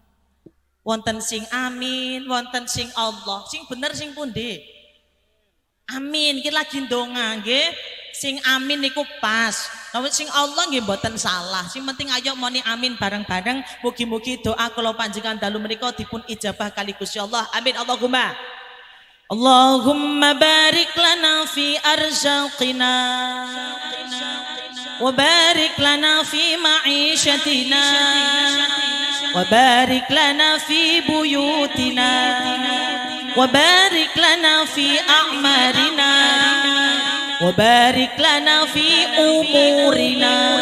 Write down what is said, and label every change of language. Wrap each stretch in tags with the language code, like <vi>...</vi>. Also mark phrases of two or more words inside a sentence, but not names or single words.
<jv>Wonten sing amin, wonten sing Allah. Sing bener sing pundi? Amin, iki lagi ndonga nggih. Sing amin niku pas. Nek sing Allah nggih mboten salah. Sing penting ayo moni amin bareng-bareng. Mugi-mugi doa kula panjenengan dalu menika dipun ijabah kali Gusti Allah.</jv> <ar>آمين اللهم. اللهم بارك لنا في أرزاقنا وبارك لنا في معيشتنا وبارك لنا في بيوتنا وبارك لنا في أعمارنا وبارك لنا في أمورنا.</ar>